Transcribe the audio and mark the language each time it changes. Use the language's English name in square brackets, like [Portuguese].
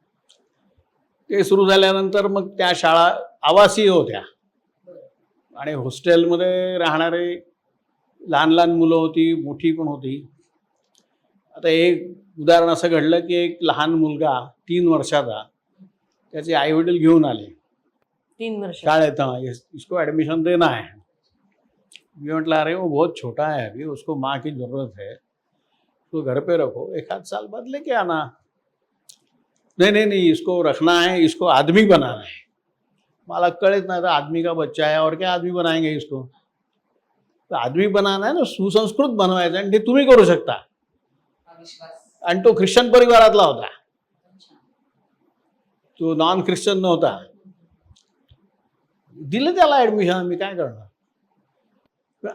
[Marathi] ते सुरू झाल्यानंतर मग त्या शाळा आवासीय होत्या आणि हॉस्टेलमध्ये राहणारे लहान लहान मुलं होती, मोठी पण होती. आता एक उदाहरण असं घडलं की एक लहान मुलगा 3 वर्षाचा, त्याचे आई वडील घेऊन आले 3 वर्ष [Hindi] शाळेत. इसको एडमिशन देना है. मैं म्हटलं अरे वो बहुत छोटा है अभी, उसको माँ की ज़रूरत है, उसको घर पे रखो, 1 आध साल बाद लेके आना. नहीं, इसको रखना है, इसको आदमी बनाना है. [Marathi] मला कळत नाही, [Hindi] आदमी का बच्चा है और क्या आदमी बनाएंगे इसको. तो आदमी बनाना है ना, [Marathi] सुसंस्कृत बनवायचं आणि ते तुम्ही करू शकता. आणि तो ख्रिश्चन परिवारातला होता, तो नॉन ख्रिश्चन नव्हता. दिलं त्याला ऍडमिशन, मी काय करणार.